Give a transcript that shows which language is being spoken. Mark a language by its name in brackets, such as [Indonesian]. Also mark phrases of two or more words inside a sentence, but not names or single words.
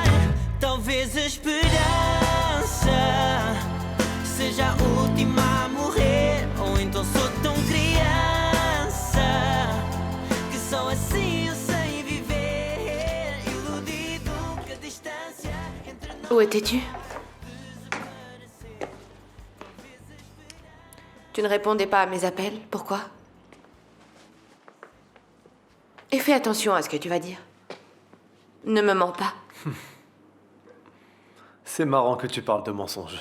[Portuguese] Talvez a esperança seja a última a morrer, ou então sou tão criança que só assim eu sei viver, iludido que a distância entre nós. [French] Où étais-tu? Tu ne répondais pas à mes appels, pourquoi? Et fais attention à ce que tu vas dire. Ne me mens pas. C'est marrant que tu parles de mensonges.